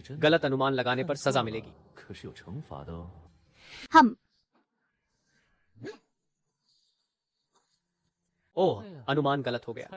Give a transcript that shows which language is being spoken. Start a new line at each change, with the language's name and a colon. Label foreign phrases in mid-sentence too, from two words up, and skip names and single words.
Hindi: गलत अनुमान लगाने पर सजा मिलेगी।
Chinese: 可是有惩罚的哦。 हम
Hindi: ओह, अनुमान गलत हो गया।